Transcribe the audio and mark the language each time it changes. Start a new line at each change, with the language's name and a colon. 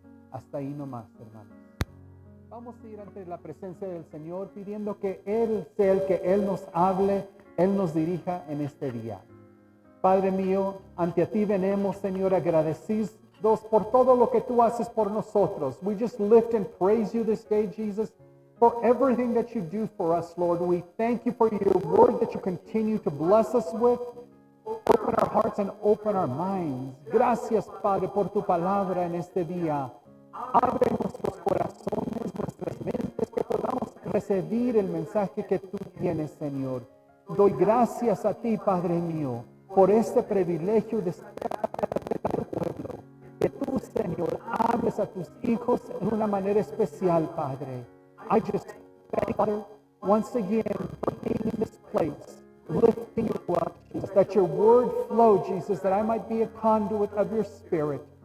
Spanish: Hasta ahí nomás, hermanos. Vamos a ir ante la presencia del Señor pidiendo que Él sea el que Él nos hable, Él nos dirija en este día. Padre mío, ante ti venimos, Señor, agradecidos por todo lo que tú haces por nosotros.
English: We just lift and praise you this day, Jesus, for everything that you do for us, Lord. We thank you for your word that you continue to bless us with. Open our hearts and open our minds.
Spanish: Gracias, Padre, por tu palabra en este día. Abre nuestros corazones, nuestras mentes, que podamos recibir el mensaje que tú tienes, Señor. Doy gracias a ti, Padre mío, por este privilegio de estar en tu pueblo. Que tú, Señor, hables a tus hijos en una manera especial, Padre.
English: I just thank you, Father, once again for being in this place, lifting you up, Jesus, that your word flow, Jesus, that I might be a conduit of your spirit.